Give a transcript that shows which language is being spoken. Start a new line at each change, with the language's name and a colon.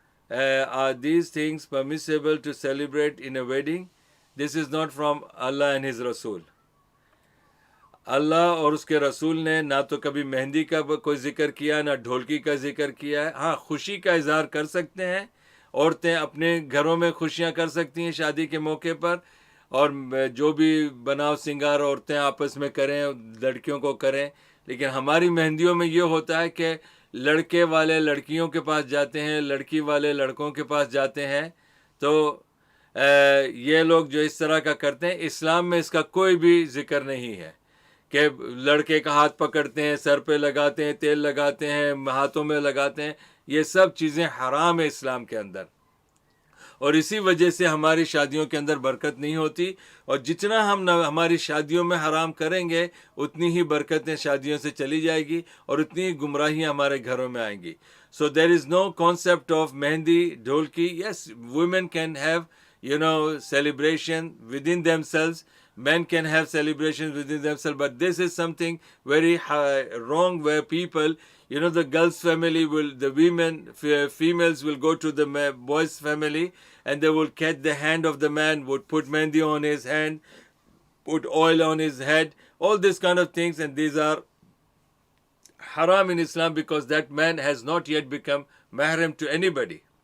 English: Are these things permissible to celebrate in a wedding? This is not from Allah and His Rasul.
Urdu: اللہ اور اس کے رسول نے نہ تو کبھی مہندی کا کوئی ذکر کیا نہ ڈھولکی کا ذکر کیا ہے. ہاں، خوشی کا اظہار کر سکتے ہیں، عورتیں اپنے گھروں میں خوشیاں کر سکتی ہیں شادی کے موقع پر، اور جو بھی بناؤ سنگار عورتیں آپس میں کریں، لڑکیوں کو کریں. لیکن ہماری مہندیوں میں یہ ہوتا ہے کہ لڑکے والے لڑکیوں کے پاس جاتے ہیں، لڑکی والے لڑکوں کے پاس جاتے ہیں. تو یہ لوگ جو اس طرح کا کرتے ہیں، اسلام میں اس کا کوئی بھی ذکر نہیں ہے کہ لڑکے کا ہاتھ پکڑتے ہیں، سر پہ لگاتے ہیں، تیل لگاتے ہیں، ہاتھوں میں لگاتے ہیں. یہ سب چیزیں حرام ہے اسلام کے اندر، اور اسی وجہ سے ہماری شادیوں کے اندر برکت نہیں ہوتی. اور جتنا ہم ہماری شادیوں میں حرام کریں گے، اتنی ہی برکتیں شادیوں سے چلی جائے گی اور اتنی ہی گمراہیاں ہمارے گھروں میں آئیں گی.
English: So there is no concept of mehndi dholki. Yes, women can have celebration within themselves. Men can have celebrations within themselves, but this is something very wrong, where people, the girl's family the females will go to the boy's family, and they will catch the hand of the man, would put mehndi on his hand, put oil on his head, all these kind of things, and these are haram in Islam because that man has not yet become mahram to anybody.